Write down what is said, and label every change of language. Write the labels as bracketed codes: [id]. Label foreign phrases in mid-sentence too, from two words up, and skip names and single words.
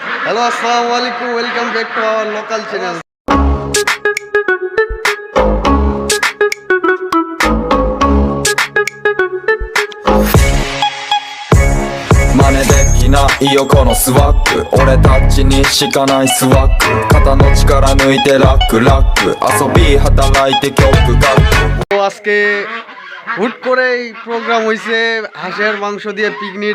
[bn] হ্যালো, [ar] السلام عليكم, [en] welcome back to our local channel. [ja] 真似できないよこのスワッグ俺たちにしかないスワッグ肩の力抜いてラックラック遊び働いて曲書く [bn] তো আজকে হুট করে প্রোগ্রাম হয়েছে হাঁসের মাংস দিয়ে পিকনিক।